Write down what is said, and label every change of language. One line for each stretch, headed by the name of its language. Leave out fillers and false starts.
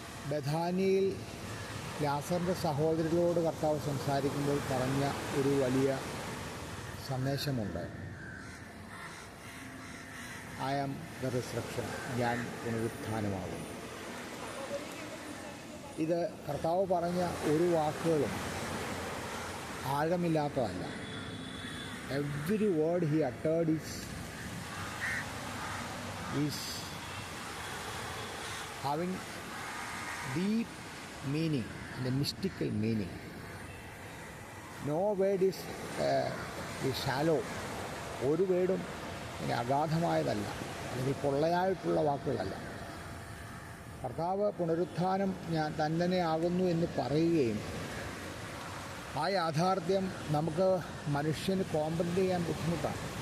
Malayalam: ബഥാനിയിൽ ലാസറിൻ്റെ സഹോദരങ്ങളോട് കർത്താവ് സംസാരിക്കുമ്പോൾ പറഞ്ഞ ഒരു വലിയ സന്ദേശമുണ്ട്.
English: I am the resurrection,
Malayalam: ഞാൻ പുനരുത്ഥാനമാകും. ഇത് കർത്താവ് പറഞ്ഞ ഒരു വാക്കുകളും ആഴമില്ലാത്തതല്ല.
English: Every word he uttered is having deep meaning and a mystical meaning. No word is shallow.
Malayalam: ഒരു വേർഡും അഗാധമായതല്ല, അല്ലെങ്കിൽ പൊള്ളയായിട്ടുള്ള വാക്കുകളല്ല. കർത്താവ് പുനരുത്ഥാനം ഞാൻ തന്നെ ആകുന്നു എന്ന് പറയുകയും ആ യാഥാർത്ഥ്യം നമുക്ക് മനുഷ്യന് കോംപ്രഹെൻഡ് ചെയ്യാൻ ബുദ്ധിമുട്ടാണ്.